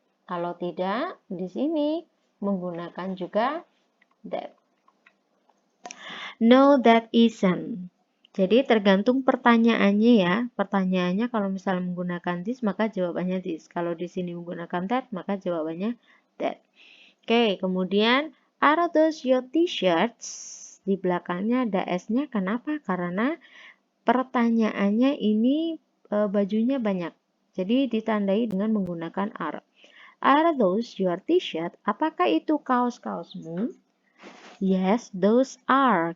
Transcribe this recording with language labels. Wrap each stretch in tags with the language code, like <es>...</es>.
<id>Kalau tidak, di sini menggunakan juga that.</id> <en>No, that isn't.</en> <id>Jadi tergantung pertanyaannya ya. Pertanyaannya kalau misalnya menggunakan this, maka jawabannya this. Kalau di sini menggunakan that, maka jawabannya that. Oke, kemudian</id> <en>are those your t-shirts?</en> <id>Di belakangnya ada S-nya. Kenapa? Karena pertanyaannya ini bajunya banyak. Jadi ditandai dengan menggunakan are.</id> <en>Are those your t-shirt?</en> <id>Apakah itu kaos-kaosmu?</id> <en>Yes, those are.</en>